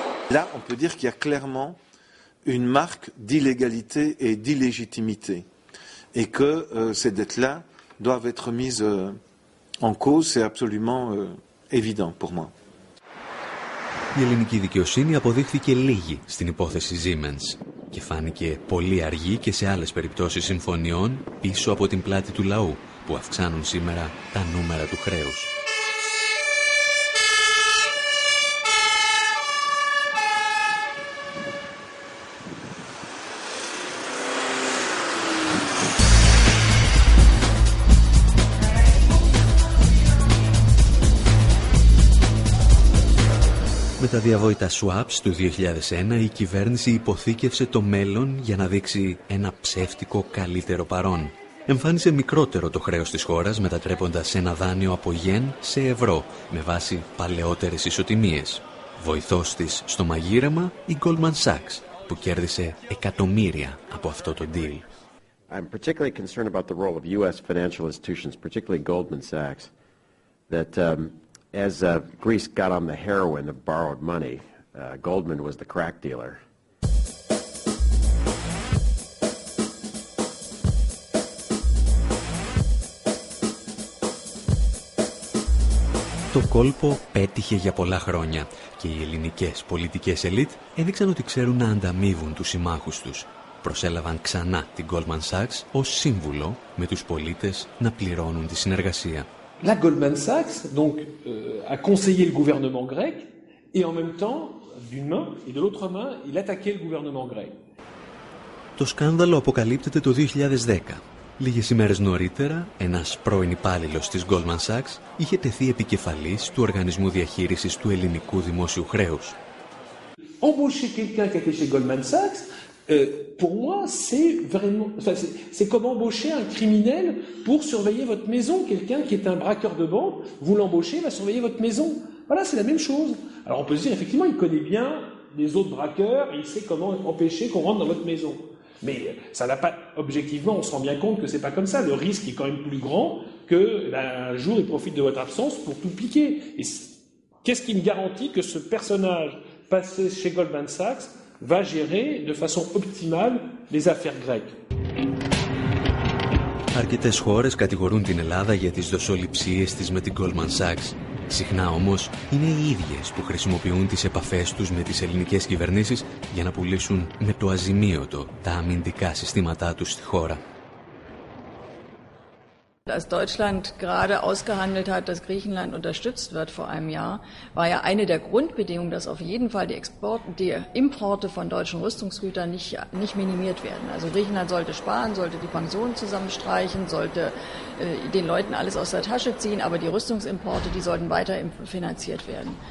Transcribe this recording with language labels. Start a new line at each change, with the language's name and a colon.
French: Là, on peut dire qu'il y a clairement une marque d'illégalité et d'illégitimité et que ces dettes-là doivent être mises en cause, c'est absolument évident pour moi.
Greek: Η ελληνική δικαιοσύνη αποδείχθηκε λίγη στην υπόθεση Siemens και φάνηκε πολύ αργή και σε άλλες περιπτώσεις συμφωνιών πίσω από την πλάτη του λαού που αυξάνουν σήμερα τα νούμερα του χρέους. τα διαβόητα swaps του 2001 η κυβέρνηση υποθήκευσε το μέλλον για να δείξει ένα ψεύτικο καλύτερο παρόν. Εμφάνισε μικρότερο το χρέος της χώρας μετατρέποντας ένα δάνειο από γεν σε ευρώ με βάση παλαιότερες ισοτιμίες. Βοηθός της στο μαγείρεμα η Goldman Sachs που κέρδισε εκατομμύρια από αυτό το deal.
English: I'm particularly concerned about the role of U.S. financial institutions, particularly Goldman Sachs, that as Greece got on the heroin of borrowed money, Goldman was the crack dealer.
Greek: Το κόλπο πέτυχε για πολλά χρόνια και οι ελληνικές πολιτικές ελίτ έδειξαν ότι ξέρουν να ανταμείβουν τους συμμάχους τους. Προσέλαβαν ξανά την Goldman Sachs ως σύμβουλο με τους πολίτες να πληρώνουν τη συνεργασία.
French: La Goldman Sachs donc a conseillé le gouvernement grec et en même temps d'une main et de l'autre main il attaquait le gouvernement grec.
Greek: Το σκάνδαλο αποκαλύπτεται το 2010. Λίγες ημέρες νωρίτερα, ένας πρώην υπάλληλος της Goldman Sachs είχε τεθεί επικεφαλής του Οργανισμού Διαχείρισης του Ελληνικού Δημόσιου Χρέους.
French: Embaucher quelqu'un qui était chez Goldman Sachs, pour moi, c'est vraiment, c'est comme embaucher un criminel pour surveiller votre maison. Quelqu'un qui est un braqueur de banque, vous l'embauchez, va surveiller votre maison. Voilà, c'est la même chose. Alors on peut se dire, effectivement, il connaît bien les autres braqueurs et il sait comment empêcher qu'on rentre dans votre maison. Mais ça n'a pas, objectivement, on se rend bien compte que c'est pas comme ça. Le risque est quand même plus grand que un jour il profite de votre absence pour tout piquer. Et qu'est-ce qui me garantit que ce personnage passé chez Goldman Sachs va gérer de façon optimale les affaires grecques?
Greek: Αρκετές χώρες κατηγορούν την Ελλάδα για τις δοσοληψίες της με την Goldman Sachs. Συχνά όμως είναι οι ίδιες που χρησιμοποιούν τις επαφές τους με τις ελληνικές κυβερνήσεις για να πουλήσουν με το αζημίωτο τα αμυντικά συστήματά τους στη χώρα.
German: Als Deutschland gerade ausgehandelt hat, dass Griechenland unterstützt wird vor einem Jahr, war ja eine der Grundbedingungen, dass auf jeden Fall die Importe von deutschen Rüstungsgütern nicht minimiert werden. Also Griechenland sollte sparen, sollte die Pensionen zusammenstreichen, sollte den Leuten alles aus der Tasche ziehen, aber die Rüstungsimporte, die sollten weiter finanziert werden.